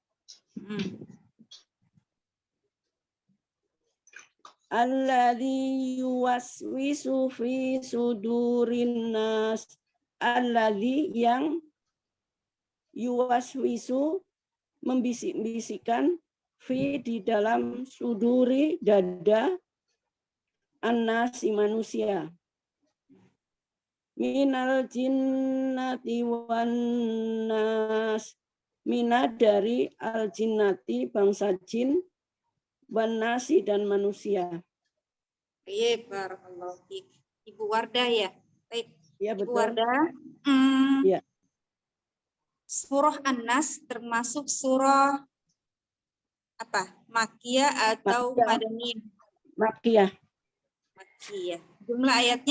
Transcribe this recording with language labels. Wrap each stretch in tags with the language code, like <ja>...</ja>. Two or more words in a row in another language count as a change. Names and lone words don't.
<ar>الذي يوسوس في صدور الناس.</ar> <id>Alladzi yang yuwaswisu membisik-bisikkan fi di dalam suduri dada an-nasi manusia.</id> <ar>من الجنة والناس من dari الجنة</ar> <id>bangsa jin,</id> <ar>والناس</ar> <id>dan manusia. Iya,</id> <ar>بارك الله فيك.</ar> <id>Ibu Wardah ya. Baik. Ya, Ibu betul. Wardah. Ya. Surah An-Nas termasuk surah apa? Makkiyah atau Makkiyah. Madaniyah? Makkiyah. Makkiyah. Jumlah ayatnya?</id>